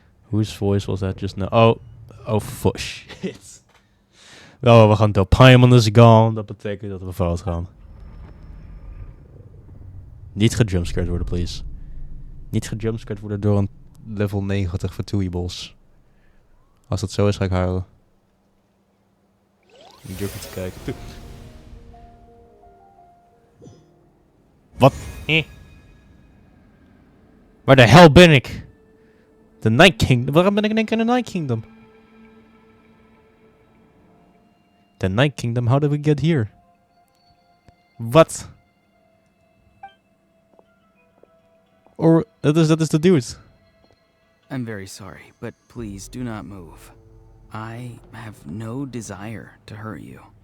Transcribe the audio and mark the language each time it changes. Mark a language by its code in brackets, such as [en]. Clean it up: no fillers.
[en] Whose voice was that just now? Oh, fuck shit. [nl] Oh, we gaan door. [en] Paimon is gone. [nl] Dat betekent dat we fout gaan. Niet gejumpscared worden, [en] please. [nl] Niet gejumpscared worden door een level 90 Fatui boss. Als dat zo is, ga ik huilen. Ik durf niet te kijken. Wat? Waar de hel ben ik? De Night Kingdom? Waarom ben ik in één keer in de Night Kingdom? [en] The Night Kingdom, how did we get here? [nl] Wat? Or, dat is de dude. [en] I'm very sorry, but please do not move. I have no desire to hurt you.